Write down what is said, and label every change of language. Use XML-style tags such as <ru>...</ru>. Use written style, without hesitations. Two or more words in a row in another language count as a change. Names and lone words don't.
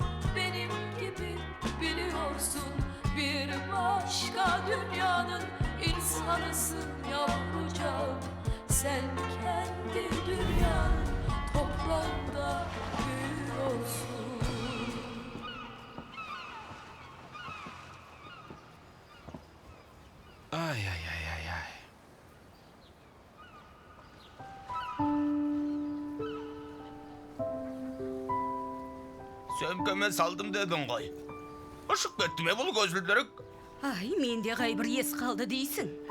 <tr>Benim gibi biliyorsun, bir başka dünyanın insanısın yavrucağım. Sen kendi dünyanın toprağında büyüyorsun. Ay.</tr> <kk>Сөмкеме салдым дедің ғой. Ұшып кетті ме бұл көзілдірік? Ай, менде қайбір ес қалды дейсің.</kk>